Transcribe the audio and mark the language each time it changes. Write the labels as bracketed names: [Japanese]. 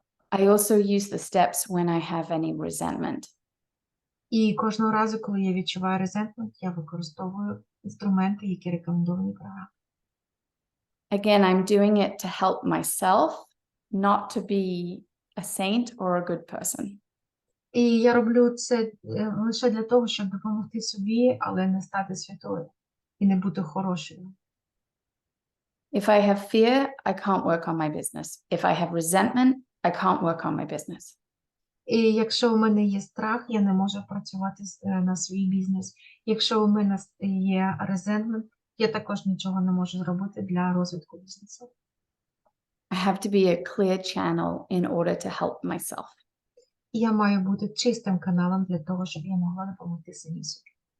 [English] I also use the steps when I have any resentment. [Ukrainian] І кожного разу, коли я відчуваю резентмент, я використовую інструменти, які рекомендовані програмою. [English] Again, I'm doing it to help myself, not to be a saint or a good person. [Ukrainian] І я роблю це лише для того, щоб допомогти собі, але не стати святою і не бути хорошою. [English] If I have fear, I can't work on my business. If I have resentment, I can't work on my business. [Ukrainian] І якщо у мене є страх, я не можу працювати на свій бізнес. Якщо у мене є резентмент, я також нічого не можу зробити для розвитку бізнесу. [English] I have to be a clear channel in order to help myself. [Ukrainian] Я маю бути чистим каналом для того, щоб я могла допомогти самі собі.